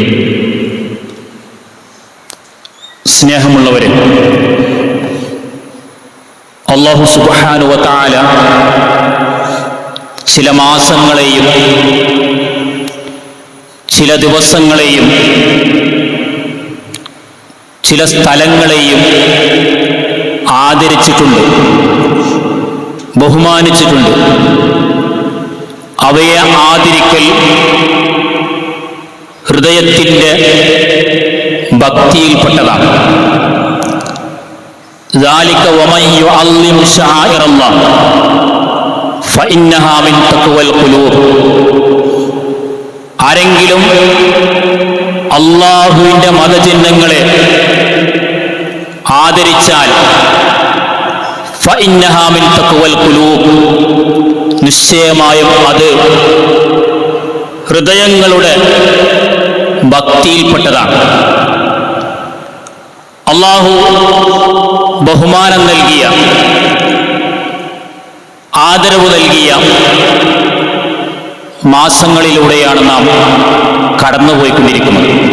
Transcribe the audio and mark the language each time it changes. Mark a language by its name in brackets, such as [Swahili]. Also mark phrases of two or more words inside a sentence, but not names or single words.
[Malayalam] സ്നേഹമുള്ളവരെ, അല്ലാഹു [Arabic] سبحانه وتعالى [Malayalam] ചില മാസങ്ങളെയും ചില ദിവസങ്ങളെയും ചില സ്ഥലങ്ങളെയും ആദരിച്ചിട്ടുണ്ട്, ബഹുമാനിച്ചിട്ടുണ്ട്. അവയെ ആദരിക്കൽ ഹൃദയത്തിൻ്റെ ഭക്തിയിൽപ്പെട്ടതാണ്. [Arabic] ذَلِكَ وَمَنْ يُعَظِّمْ شَعَائِرَ اللَّهِ فَإِنَّهَا مِنْ تَقْوَى الْقُلُوبِ. [Malayalam] ആരെങ്കിലും അള്ളാഹുവിൻ്റെ മതചിഹ്നങ്ങളെ ആദരിച്ചാൽ [Arabic] فَإِنَّهَا مِنْ تَقْوَى الْقُلُوبِ, [Malayalam] നിശ്ചയമായും അത് ഹൃദയങ്ങളുടെ ഭക്തിയിൽപ്പെട്ടതാണ്. അള്ളാഹു ബഹുമാനം നൽകിയ, ആദരവ് നൽകിയ മാസങ്ങളിലൂടെയാണ് നാം കടന്നുപോയിക്കൊണ്ടിരിക്കുന്നത്.